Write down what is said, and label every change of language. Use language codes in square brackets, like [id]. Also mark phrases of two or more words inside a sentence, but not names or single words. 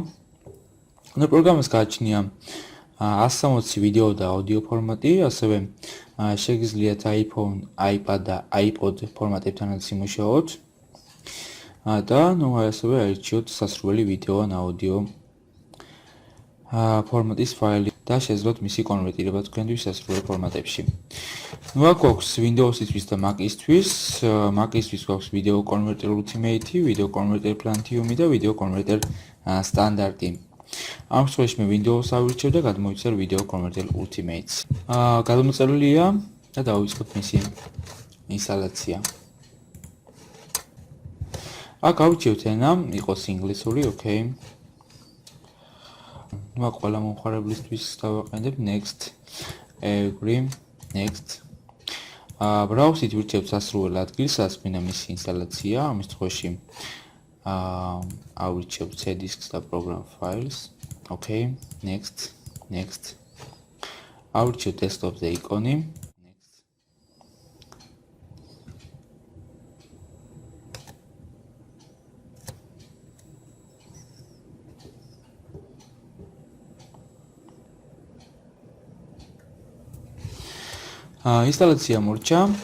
[ka] პროგრამას გააჩნია 160 ვიდეო და აუდიო ფორმატი, ასევე შეგიძლიათ iPhone, iPad და iPod ფორმატებთანაც იმუშაოთ. და ასევე აირჩიოთ სასურველი ვიდეო ან აუდიო ფორმატის ფაილი და შეძლოთ მისი კონვერტირება თქვენთვის სასურველ ფორმატებში. აქ გვაქვს Windows-ისთვის და Mac-ისთვის. Mac-ისთვის გვაქვს Video Converter Ultimate, Video Converter Platinum და Video Converter სტანდარტი. ამ შემთხვევაში მე Windows ავირჩევ და გადმოვიცემ Video Converter Ultimate. გადამოწერილია და დავიწყოთ მისი ინსტალაცია. აქ ავირჩევთ ენა, იყოს ინგლისური, ოკეი. აქ ყველა მომხმარებლისთვის დავაყენებ [en] next, agree, next. [ka] ბრაუზით ვირჩევთ სასურველ ადგილს, სადაც გვინდა მისი ინსტალაცია, ამის შემთხვევაში ავირჩევთ C-disks და [en] program files, okay, next, next. [ka] ავირჩევთ desktop-ზე იკონი, next. ინსტალაცია მორჩა.